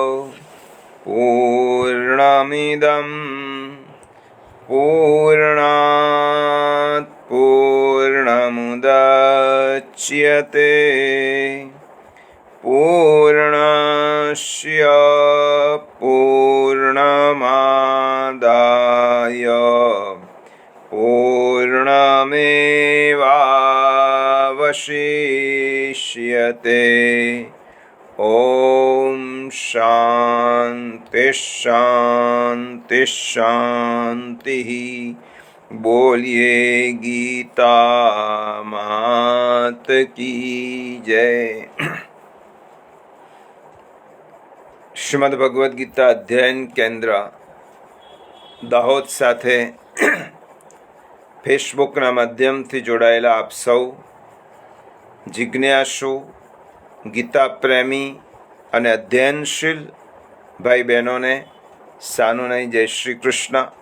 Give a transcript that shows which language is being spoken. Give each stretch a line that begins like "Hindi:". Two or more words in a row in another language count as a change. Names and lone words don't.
Sanskrit: पूर्णमिदं पूर्णात् पूर्णमुदच्यते पूर्णस्य पूर्णमादाय पूर्णमेवावशिष्यते। ॐ शान्ति शान्ति शान्तिः।
Hindi: बोलिए गीता मात की जय।
Gujarati: શ્રીમદ ભગવદ્ ગીતા અધ્યયન કેન્દ્ર દાહોદ સાથે ફેસબુકના માધ્યમથી જોડાયેલા આપ સૌ જિજ્ઞાસુ, ગીતા પ્રેમી અને અધ્યયનશીલ ભાઈ બહેનોને સાનુનય જય શ્રી કૃષ્ણ।